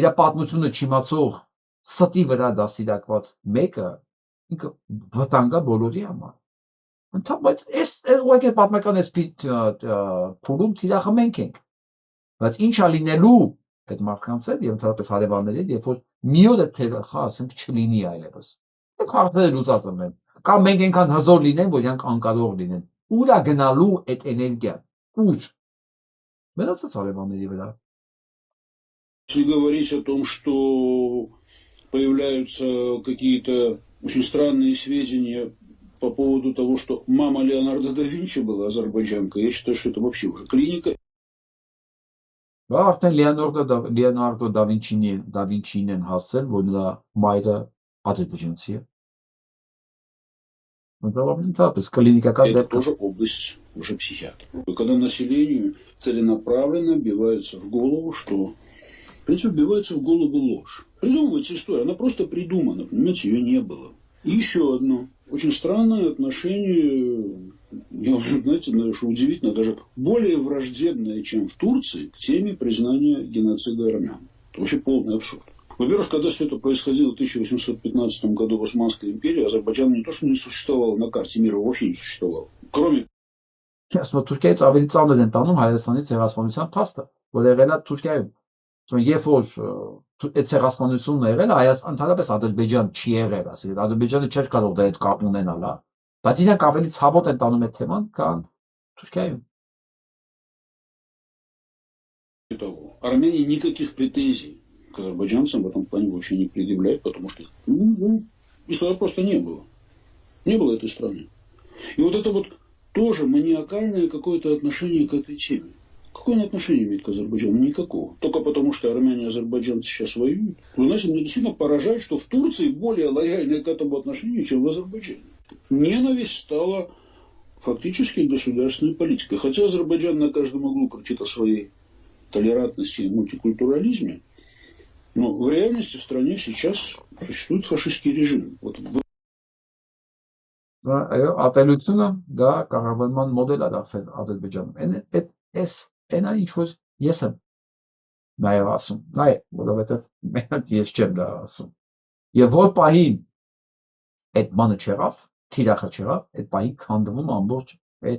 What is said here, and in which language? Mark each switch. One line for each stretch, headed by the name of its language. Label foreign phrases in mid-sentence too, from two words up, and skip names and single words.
Armenian: պատմությունը չիմացող ստի վրա դասիրակված մեկը ինքը վտանգա բոլորի համար։ Բայց այս ուղղակի պատմական այս փուլում թիրախը մենք ենք։ Բայց ինչ է լինելու այդ մարդկանց հետ եւ ընդհանրապես հարևանների հետ, երբ որ մի օր այդ թերախը ասենք չլինի այլևս։ Մենք հարցերը լուծած ունենք։ Կամ մենք այնքան հզոր լինենք, որ իրանք անկարող լինեն։ Ուր է գնալու այդ էներգիան։ Ուր։ Մնացած հարևանների վրա։
Russian: Если говорить о том, что появляются какие-то очень странные сведения по поводу того, что мама Леонардо да Винчи была азербайджанка, я считаю, что это вообще уже клиника.
Armenian: Արդեն Լեոնարդո դա Վինչին են հասել, որ նրա մայրը ադրբեջանցի է։
Russian: Это тоже область уже психиатра. Когда населению целенаправленно вбивается в голову, что принципе, вбивается в голову ложь. Придумывается история, она просто придумана, понимаете, ее не было. И еще одно. Очень странное отношение, я уже, знаете, что удивительно, даже более враждебное, чем в Турции, к теме признания геноцида армян. Это вообще полный абсурд. Во-первых, когда все это происходило в 1815 году в Османской империи, Азербайджан не то, что не существовало на карте мира, вообще не существовало. Кроме...
Armenian: Ասում Թուրքիայից ավելի ծանր են տանում Հայաստանի ցեղասպանության փաստը, որ եղել է Թուրքիայում։ Երբ որ այդ ցեղասպանությունն է եղել, Հայաստան ընդհանրապես Ադրբեջան չի եղել, ասել Ադրբեջանը չէր կարող դա այդ կապ ունենալ, հա։ Բայց իրենք ավելի ցավոտ են տանում այդ թեման, քան Թուրքիայում։
Russian: Армяне никаких претензий к азербайджанцам в этом плане вообще не предъявляют, потому что их просто не было. Не было этой страны. И вот это вот тоже маниакальное какое-то отношение к этой теме. Какое он отношение имеет к Азербайджану? Никакого. Только потому, что армяне и азербайджанцы сейчас воюют. Вы знаете, меня действительно поражает, что в Турции более лояльны к этому отношению, чем в Азербайджане. Ненависть стала фактически государственной политикой. Хотя Азербайджан на каждом углу кричит о своей толерантности и мультикультурализме, но в реальности в стране сейчас существует фашистский режим. Вот.
Armenian: Այո, ատելությունը դա կառավարման մոդել է դարձել Ադրբեջանում։ Այնա ինչ որ ես եմ նաև ասում, նայ, որովհետև մենակ ես չեմ դա ասում։ Եվ որ պահին այդ բանը չեղավ, թիրախը չեղավ, այդ պահին քանդվում ամբողջ այդ